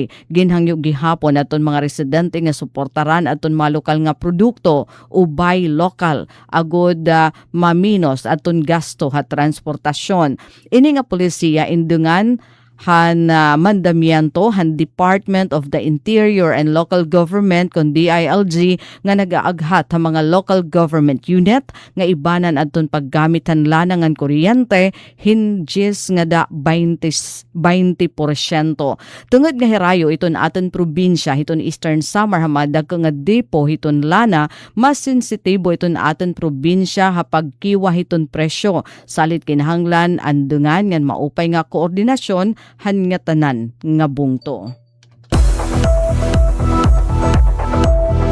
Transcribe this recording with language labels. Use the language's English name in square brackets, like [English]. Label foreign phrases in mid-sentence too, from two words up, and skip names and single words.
[Waray] Ginhangyo gihapon aton mga residente nga suportaran aton mga lokal nga produkto o [English] buy local [Waray] agud maminos aton gasto ha transportasyon. Ini nga polisiya indungan han mandamiento han Department of the Interior and Local Government kon DILG nga nagaaghat ha mga [English] local government unit [Waray] nga ibanan adton paggamit han lana ngan kuryente hinjis nga da 20%. Tungod nga hirayo iton aton probinsya hiton Eastern Samar ha madagko nga depo hiton lana mas sensitibo iton aton probinsya ha pagkiwa hiton presyo salit kinahanglan andungan ngan maupay nga koordinasyon han nga tanan nga bungto.